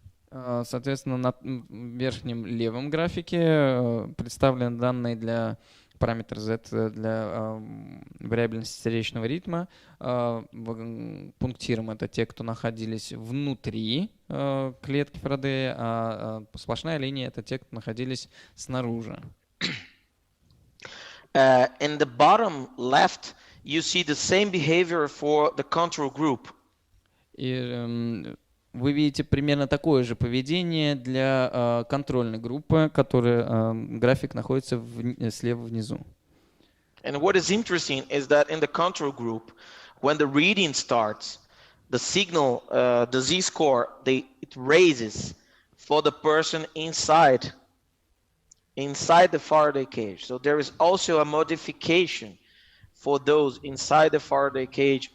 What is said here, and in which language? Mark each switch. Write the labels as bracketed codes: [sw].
[ru] Соответственно, на верхнем левом графике представлены данные для параметра Z для вариабельности сердечного ритма. Пунктиром это те, кто находились внутри клетки Фарадея, а сплошная линия это те, кто находились снаружи. [en] In the bottom left, you see the same behavior for the control group. [ru] И вы видите примерно такое же поведение для контрольной группы, которая график находится слева внизу. [en] And what is interesting is that in the control group, when the reading starts, the signal, the z-score, it raises for the person inside the Faraday cage. So there is also a modification for those inside the Faraday cage.